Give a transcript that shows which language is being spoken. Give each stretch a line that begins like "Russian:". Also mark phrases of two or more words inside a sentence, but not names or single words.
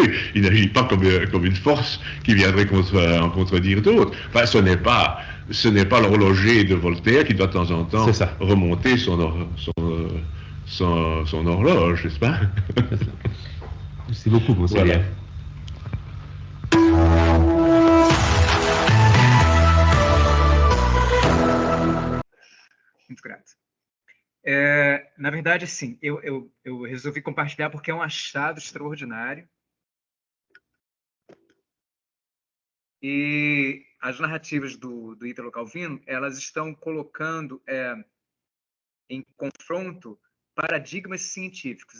French: Il n'agit pas comme une force qui viendrait en contredire d'autres. Enfin, ce n'est pas l'horloger de Voltaire qui doit de temps en temps remonter son horloge, n'est-ce pas? Merci beaucoup, monseigneur.
Portuguese: Muito grato. Na verdade, assim, eu resolvi compartilhar porque é um achado extraordinário. E as narrativas do Ítalo Calvino, elas estão colocando em confronto paradigmas científicos.